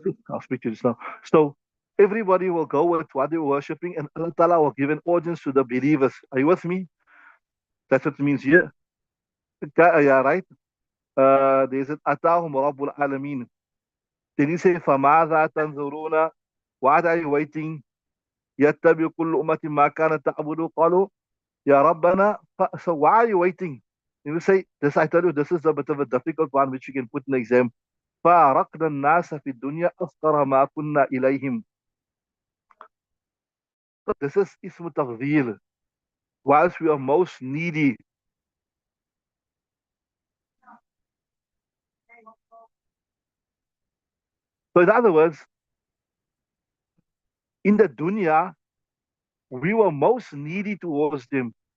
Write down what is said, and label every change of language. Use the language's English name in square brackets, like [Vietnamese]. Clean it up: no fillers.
[English] I'll speak to this now. So everybody will go with what they're worshipping, and Allah Ta'ala will give an audience to the believers. Are you with me? That's what it means here. Yeah, right? There's it, [Arabic] أتاهم رب العالمين. [English] Then he say, [Arabic] فماذا تنظرون? [English] What are you waiting? [Arabic] يتبع كل أمة ما كانت تعبد. قالوا يا ربنا. [English] So why are you waiting? You will say, this I tell you, this is a bit of a difficult one which you can put in exam. [Arabic] فارقنا الناس في الدنيا أفقر ما كنا إليهم. [English] So this is اسم تفضيل. Whilst we are most needy. So in other words, in the dunya, we were most needy towards them.